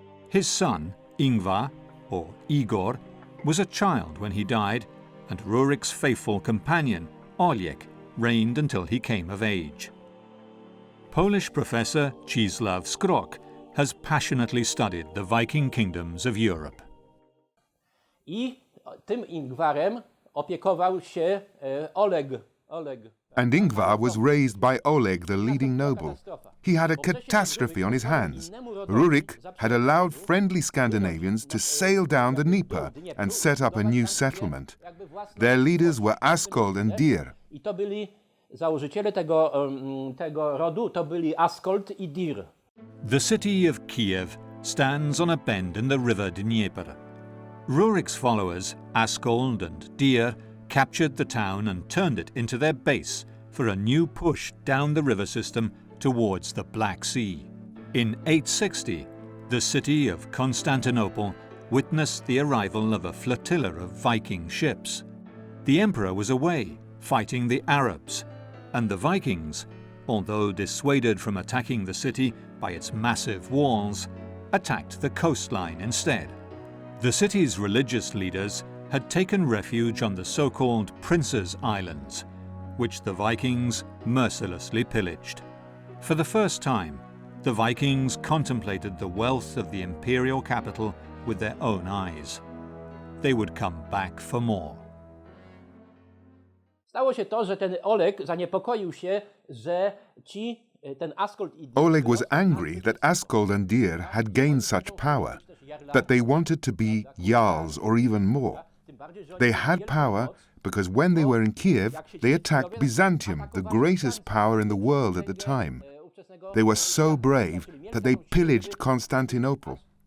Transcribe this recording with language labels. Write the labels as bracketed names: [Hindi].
[English] His son, Ingvar, or Igor, was a child when he died, and Rurik's faithful companion, Oleg, reigned until he came of age. Polish professor Czesław Skrok has passionately studied the Viking kingdoms of Europe. [Polish] I tym Ingwarem opiekował się Oleg. [English] And Ingvar was raised by Oleg, the leading noble. He had a catastrophe on his hands. Rurik had allowed friendly Scandinavians to sail down the Dnieper and set up a new settlement. Their leaders were Askold and Dir. [Polish] I to byli założyciele tego rodu, to byli Askold I Dir. [English] The city of Kyiv stands on a bend in the river Dnieper. Rurik's followers, Askold and Dir, captured the town and turned it into their base for a new push down the river system towards the Black Sea. In 860, the city of Constantinople witnessed the arrival of a flotilla of Viking ships. The emperor was away, fighting the Arabs, and the Vikings, although dissuaded from attacking the city by its massive walls, attacked the coastline instead. The city's religious leaders had taken refuge on the so-called Prince's Islands, which the Vikings mercilessly pillaged. For the first time, the Vikings contemplated the wealth of the imperial capital with their own eyes. They would come back for more. [Polish] Stało się to, że ten Oleg zaniepokoił się, że ten Askold I Dir... [English] Oleg was angry that Askold and Dir had gained such power, that they wanted to be Jarls or even more. They had power because when they were in Kiev, they attacked Byzantium, the greatest power in the world at the time. They were so brave that they pillaged Constantinople.